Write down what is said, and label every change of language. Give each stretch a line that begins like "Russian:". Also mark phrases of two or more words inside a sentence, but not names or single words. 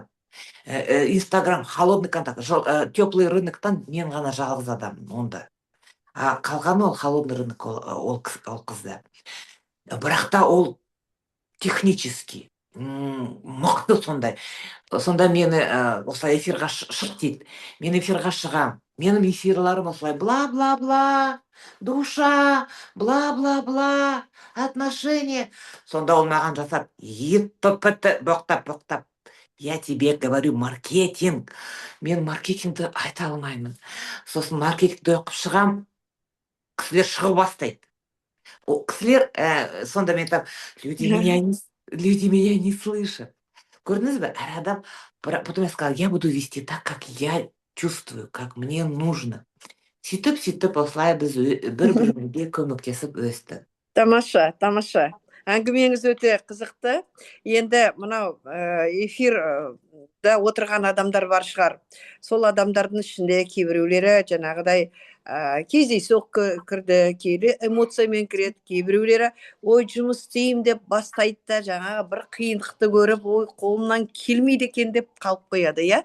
Kazakh: Инстаграм,
Russian: холодный контакт, теплый рыноктан
Kazakh: мен ғана жалғыз адам онда. Қалғаны ол
Russian: холодный рынок
Kazakh: ол қызда. Бірақ та ол технически мықты сондай. Сонда мені осылай эфирға шық дейді. Мен эфирға шығам. Менің эфирларым осылай бла-бла-бла, душа, бла-бла-бла, отношения. Сонда ол маған жасап, боқтап.
Russian: Я тебе говорю маркетинг.
Kazakh: Мен маркетингті айта алмаймын. Сосын маркетингті оқып шығам, кісілер шығып бастайды. Кісілер, сонда мен
Russian: там, люди меня не слышат.
Kazakh: Көрдіңіз бе, әр адам,
Russian: потом я сказала, я буду вести так, как я чувствую, как мне нужно.
Kazakh: Сөйтіп, осылай біз бір-бірімізге көмектесіп өстік. Тамаша. Әңгімеңіз өте қызықты. Енді мынау эфирда отырған адамдар бар шығар. Сол адамдардың ішінде кейбіреулері жаңағыдай кездейсоқ кірді, кейбір эмоциямен кіреді, кейбіреулері ой жұмыс істеймін деп бастайды да жаңағы бір қиындықты көріп, ой қолымнан келмейді екен деп қалып қояды, иә.